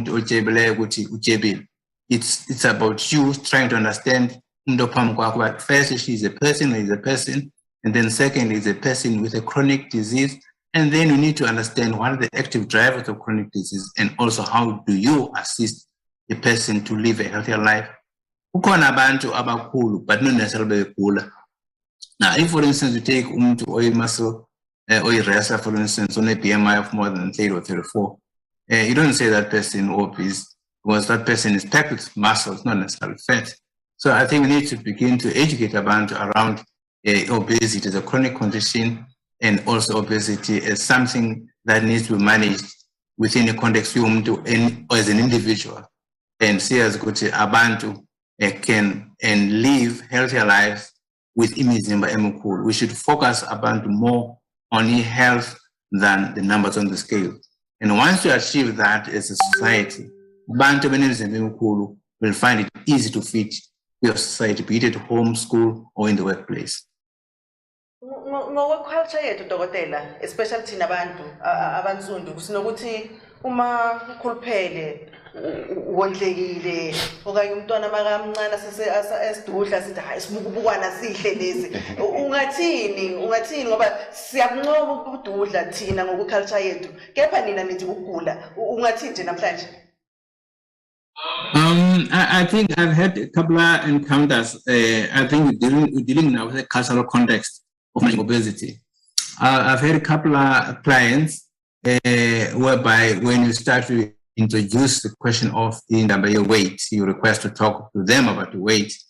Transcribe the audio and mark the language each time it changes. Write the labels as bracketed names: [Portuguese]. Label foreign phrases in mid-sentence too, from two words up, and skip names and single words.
[English] It's about you trying to understand. First, she's a person, and then second is a person with a chronic disease, and then you need to understand what are the active drivers of chronic disease, and also how do you assist the person to live a healthier life. [Zulu] Kukhona abantu abakhulu, [English] but not necessarily begula. Now, if for instance you take muscle or wrestler, for instance, on a BMI of more than 30 or 34, you don't say that person obese because that person is packed with muscles, not necessarily fat. So I think we need to begin to educate abantu around obesity as a chronic condition, and also obesity as something that needs to be managed within a context yomuntu as an individual, and see as [Zulu] ukuthi abantu [English] can and live healthier lives with [Zulu] imizimba emikhulu. [English] We should focus abantu more on health than the numbers on the scale. And once you achieve that as a society, [Zulu] abantu benemizimba emikhulu [English] will find it easy to fit your society, be it at home, school, or in the workplace. [Zulu] Ngokwe-culture yethu dokotela, especially thina abantu abansundu, sinokuthi uma ukhuluphele wondlekile okanye umntwana makamncane esidudla sithi hayi simukubukwana sihle lezi, ungathini ngoba siyakuncoma ukududla thina ngokwe-culture yethu, kepha nina nithi ukugula, ungathini nje namhlanje? [English] I think I've had a couple of encounters. I think we're dealing now with a cultural context of obesity. I've had a couple of clients whereby when you start to introduce the question of your weight, you request to talk to them about the weight.